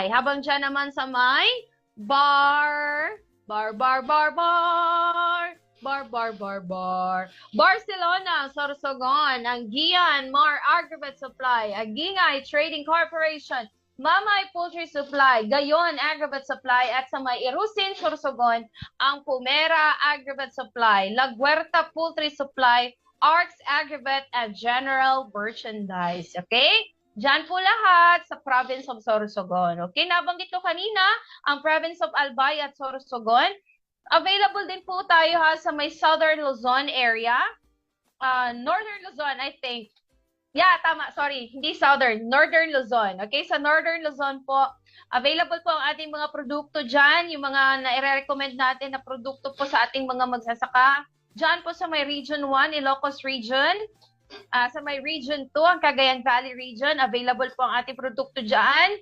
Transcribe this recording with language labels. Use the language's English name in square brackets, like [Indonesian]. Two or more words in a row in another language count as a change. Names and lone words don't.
[Filipino] Habang dyan naman sa may Barcelona, Sorsogon, ang Gian Mar Aggregate Supply, Agingay Trading Corporation, Mamay Poultry Supply, Gayon Aggregate Supply, at sa may Irusin, Sorsogon, ang Pumera Aggregate Supply, La Guerta Poultry Supply, Arcs Aggregate at General Merchandise. Okay? Diyan po lahat sa [English] province of Sorsogon. [Filipino] Okay, nabanggit ko kanina ang [English] province of Albay [Filipino] at Sorsogon. Available din po tayo sa may Southern Luzon area. Northern Luzon, [English] I think. Yeah, [Filipino] tama. Sorry, hindi Southern. Northern Luzon. Okay, sa Northern Luzon po, available po ang ating mga produkto dyan. Yung mga nai-recommend natin na produkto po sa ating mga magsasaka. Diyan po sa may Region 1, Ilocos Region. Sa may Region 2, ang Cagayan Valley Region, available po ang ating produkto dyan.